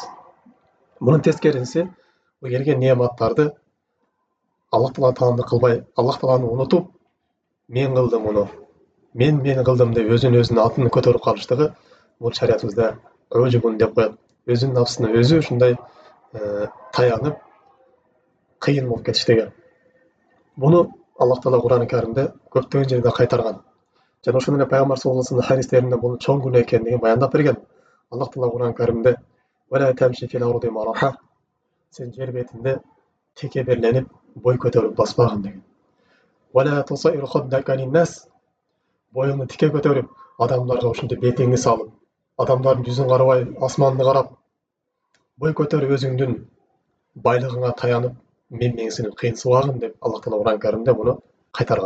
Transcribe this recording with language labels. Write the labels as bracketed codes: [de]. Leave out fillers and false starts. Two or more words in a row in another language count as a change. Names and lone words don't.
[ky] Мунун тескериси, бул келген неаматтарды Аллах Таала таандык кылбай, Аллах Тааланы унутуп, мен кылдым муну, мен кылдым деп өзүнүн атын көтөрүп калыштыгы бул шариятыбызда уджбун деп коет. Өзүнүн нафсына өзү ушундай таянып кыйын болуп кетиштиги. Буну Аллах Таала Кур'ан-ы Каримде көптөгөн жерде кайтарган. Жана ошондой эле пайгамбар [ar] صلى الله عليه وسلم [ky] хадистеринде бул чоң күнөө экендигин баяндап берген. Аллах Таала Кур'ан-ы Каримде [ar] "ولا تمش في الأرض مرحا", [ky] сен жер бетинде текеберленип, бой көтөрүп баспагын деген. [ar] "ولا تصعر خدك للناس", [ky] боюңду тике көтөрүп, адамдарга ушинтип бетиңди салып, адамдардын жүзүн карабай, асманды карап, бой көтөрүп өзүңдүн байлыгыңа таянып, менсинип кыйынсыбагын деп Аллах Таала Кур'ан-ы Каримде буну кайтарган.